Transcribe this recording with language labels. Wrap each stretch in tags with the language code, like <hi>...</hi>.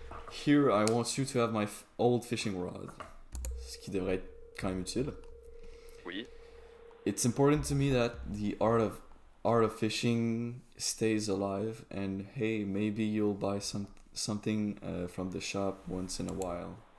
<en>Here, I want you to have my old fishing rod.</en> <fr>Ce qui devrait être quand même utile. Oui.</fr> <en>It's important to me that the art of fishing stays alive, and hey, maybe you'll buy something from the shop once in a while.</en>